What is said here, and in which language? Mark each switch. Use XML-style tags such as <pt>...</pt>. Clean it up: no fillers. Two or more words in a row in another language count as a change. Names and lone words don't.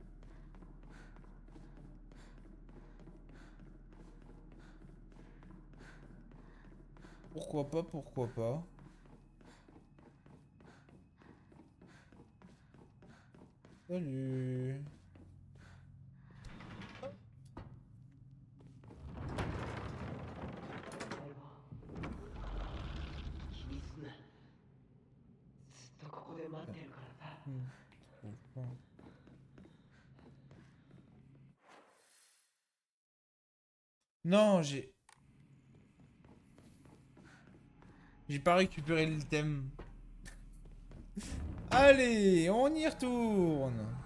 <fr>Pourquoi pas, pourquoi pas. Salut.</fr> <ja>気にすんな。ずっとここで待ってるからさ。</ja> <fr>Hmm, trouve pas. Non, j'ai pas récupéré le thème. Allez, on y retourne.</fr>